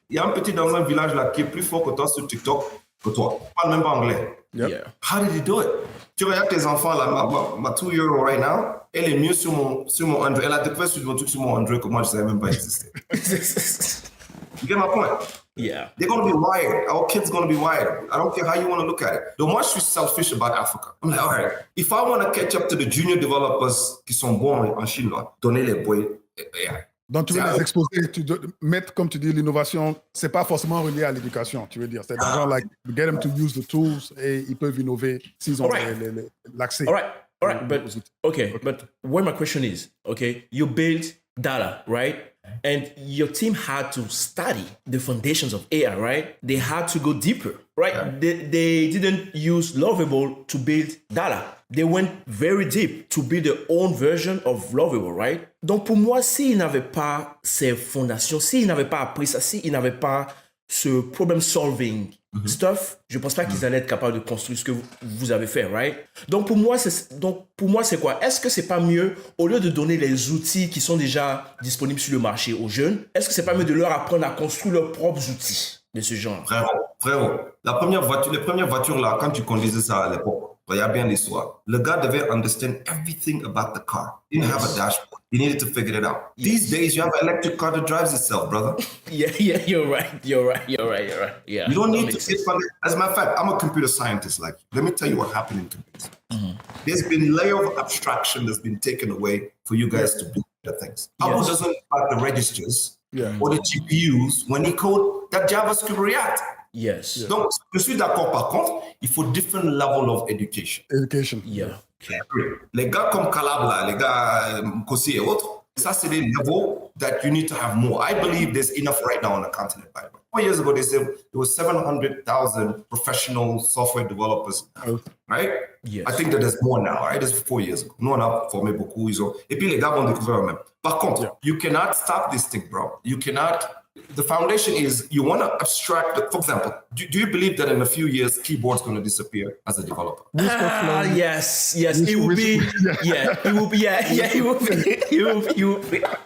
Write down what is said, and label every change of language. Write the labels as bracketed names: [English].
[French] Il y a un petit dans un village là qui est plus fort que toi sur TikTok que toi. Il parle même pas anglais. [English] Yep. Yeah. How did he do it? [French] Tu regardes tes enfants là, ma [English] 2-year-old right now, [French] elle est mieux sur mon Android. Elle a découvert sur mon Android que moi je savais même pas exister. [English] You get my point? Yeah. They're going to be wired. Our kids going to be wired. I don't care how you want to look at it. [French] Donc moi, je suis [English] selfish about Africa. I'm like, all right, if I want to catch up to the junior developers [French] qui sont bons en Chine, là, donnez les boys [English] AI. [French] Donc tu veux les exposer, tu dois mettre, comme tu dis, l'innovation, c'est pas forcément relié à l'éducation, tu veux dire. C'est genre, like, [English] get them to use the tools [French] et ils peuvent innover s'ils ont l'accès. [English] All right, but where my question is, okay, you build data, right? And your team had to study the foundations of AI, right? They had to go deeper, right? Yeah. They didn't use Lovable to build data. They went very deep to build their own version of Lovable, right? [French] Donc pour moi, s'ils n'avaient pas ces fondations, s'ils n'avaient pas appris ça, s'ils n'avaient pas ce [English] problem-solving stuff, [French] je pense pas qu'ils allaient être capables de construire ce que vous avez fait, right? Donc pour moi, c'est quoi? Est-ce que c'est pas mieux, au lieu de donner les outils qui sont déjà disponibles sur le marché aux jeunes, est-ce que c'est pas mieux de leur apprendre à construire leurs propres outils de ce genre? Frérot, les premières voitures là, quand tu conduisais ça à l'époque, regarde bien l'histoire. Le gars devait [English] understand everything about the car. He didn't have a dashboard. He needed to figure it out. These days, you have an electric car that drives itself, brother. Yeah, you're right. Yeah. You don't need to sit on it. As a matter of fact, I'm a computer scientist. Like, let me tell you what happened in computers. There's been layer of abstraction that's been taken away for you guys to do the things. Apple doesn't have the registers or the GPUs when he code that JavaScript React. Yes. [French] Donc, je suis d'accord. Par contre, il faut [English] different level of education. Yeah. [French] Les gars comme Calab, les gars Kossi et autres, ça c'est des [English] levels that you need to have more. I believe there's enough right now on the continent. 4 years ago, they said there was 700,000 professional software developers, right? Yes. I think that there's more now, right? That's 4 years ago. [French] Nous, on a formé beaucoup. Et puis, les gars vont découvrir eux-mêmes. Par contre, [English] you cannot stop this thing, bro. You cannot. The foundation is you want to abstract. For example, do you believe that in a few years, keyboard's going to disappear as a developer? Yes. It will be. Yeah, it will be. Yeah, it will be. It will be.